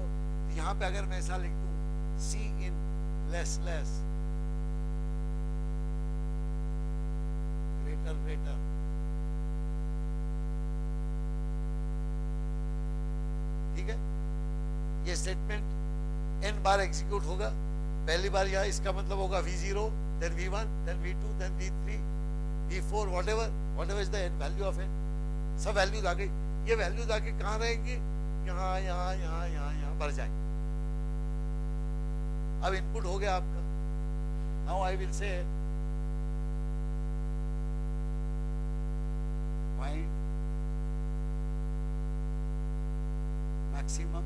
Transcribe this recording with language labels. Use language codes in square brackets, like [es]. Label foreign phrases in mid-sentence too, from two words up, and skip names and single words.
[hi] तो यहाँ पे अगर मैं ऐसा लिख दूं [en] C in less less greater greater, [hi] ठीक है, ये स्टेटमेंट n बार एग्जीक्यूट होगा। पहली बार यहाँ इसका मतलब होगा [en] v0, then v1, then v2, then v3, v4, whatever is the value of n। [hi] सब वैल्यूज आ गई। ये वैल्यूज आके कहाँ रहेंगी, यहाँ यहाँ यहाँ यहाँ यहाँ भर जाएंगे। अब इनपुट हो गया आपका। [en] now I will say find maximum.